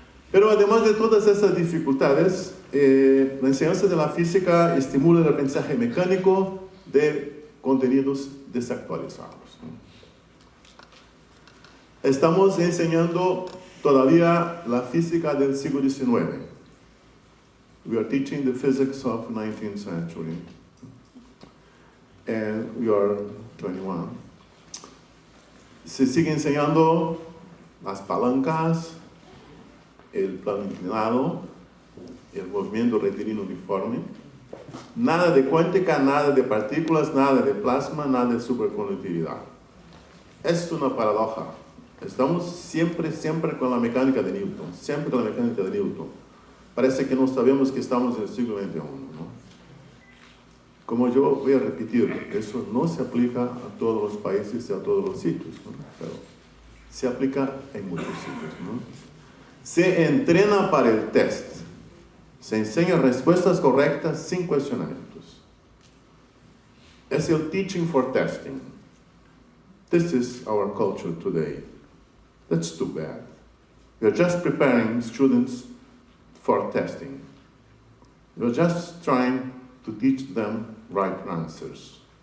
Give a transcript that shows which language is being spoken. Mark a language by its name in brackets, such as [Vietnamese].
[Spanish] Pero además de todas esas dificultades, la enseñanza de la física estimula el aprendizaje mecánico de contenidos desactualizados, ¿no? Estamos enseñando todavía la física del siglo XIX. [English] We are teaching the physics of 19th century. And we are 21. [Spanish] Se sigue enseñando las palancas, el plano inclinado, el movimiento rectilíneo uniforme. Nada de cuántica, nada de partículas, nada de plasma, nada de superconductividad. Es una paradoja. Estamos siempre con la mecánica de Newton, siempre con la mecánica de Newton. Parece que no sabemos que estamos en el siglo XXI, ¿no? Como yo voy a repetir, eso no se aplica a todos los países y a todos los sitios, ¿no? Pero se aplica en muchos sitios, ¿no? Se entrena para el test, se enseña respuestas correctas sin cuestionamientos. Es el [English] teaching for testing. This is our culture today. That's too bad. We are just preparing students for testing. We are just trying to teach them right answers.